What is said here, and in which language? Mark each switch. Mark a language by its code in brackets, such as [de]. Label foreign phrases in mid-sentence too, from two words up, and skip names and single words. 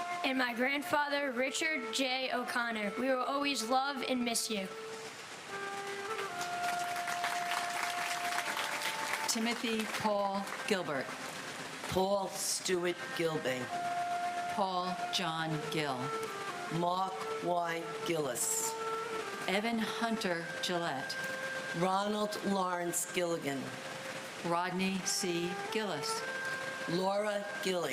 [en] and my grandfather, Richard J. O'Connor. We will always love and miss you. Timothy Paul Gilbert. Paul Stewart Gilbay. Paul John Gill. Mark Y. Gillis. Evan Hunter Gillette. Ronald Lawrence Gilligan. Rodney C. Gillis. Laura Gilly.